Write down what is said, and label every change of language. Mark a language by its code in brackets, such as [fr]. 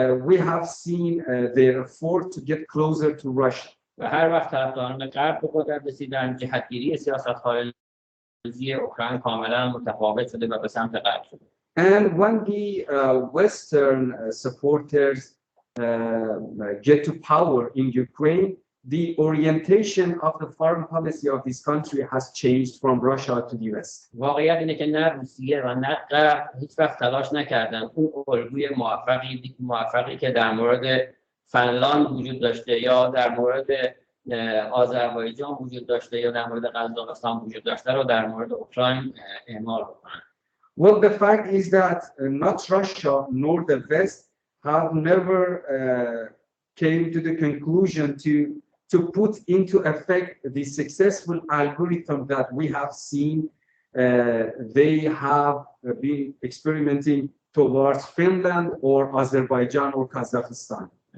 [en] We have seen their effort to get closer to Russia. [fa] و هر وقت طرفداران غرب به قدرت رسیدن، جهتگیری سیاست خارجی اوکراین کاملا متفاوت شده و به سمت غرب شده. [en] And when the Western supporters get to power in Ukraine, the orientation of the foreign policy of this country has changed from Russia to the West. [fa] واقعیت اینه که نه روسیه و نه غرب هیچ وقت تلاش نکردن اون الگوی موفقی که در مورد فنلاند وجود داشته یا در مورد آذربایجان وجود داشته یا در مورد قزاقستان وجود داشته رو در مورد اوکراین اعمال بکنن. [en] Well, the fact is that not Russia nor the West have never came to the conclusion to put into effect the successful algorithm that we have seen. They have been experimenting towards Finland or Azerbaijan or Kazakhstan.